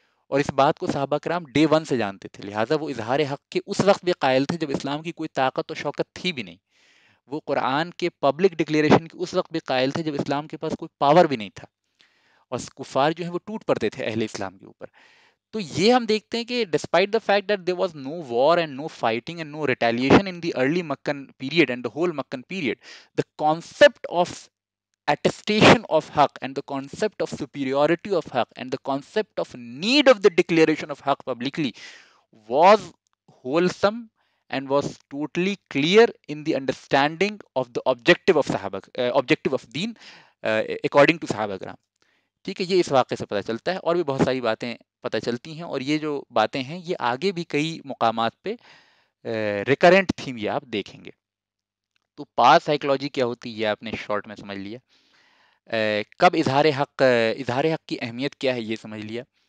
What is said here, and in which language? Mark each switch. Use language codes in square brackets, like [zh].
[ur] اور اس بات کو صحابہ کرام ڈے ون سے جانتے تھے, لہٰذا وہ اظہار حق کے اس وقت بھی قائل تھے جب اسلام کی کوئی طاقت و شوکت تھی بھی نہیں. وہ قرآن کے پبلک ڈکلیریشن کی اس وقت بھی قائل تھے جب اسلام کے پاس کوئی پاور بھی نہیں تھا, اور کفار جو ہیں وہ ٹوٹ پڑتے تھے اہل اسلام کے اوپر. [en] تو یہ ہم دیکھتے ہیں کہ despite the fact that there was no war and no fighting and no retaliation in the early Meccan period and the whole Meccan period, the concept of attestation of haq and the concept of superiority of haq and the concept of need of the declaration of haq publicly was wholesome and was totally clear in the understanding of the objective of Sahaba, objective of deen according to Sahaba Karam. [ur] ٹھیک ہے, یہ اس واقعے سے پتہ چلتا ہے, اور بھی بہت ساری باتیں پتہ چلتی ہیں, اور یہ جو باتیں ہیں یہ آگے بھی کئی مقامات پہ ریکرنٹ تھیم یہ آپ دیکھیں گے. تو پاس سائیکلوجی کیا ہوتی ہے یہ آپ نے شارٹ میں سمجھ لیا. کب اظہار حق کی اہمیت کیا ہے یہ سمجھ لیا.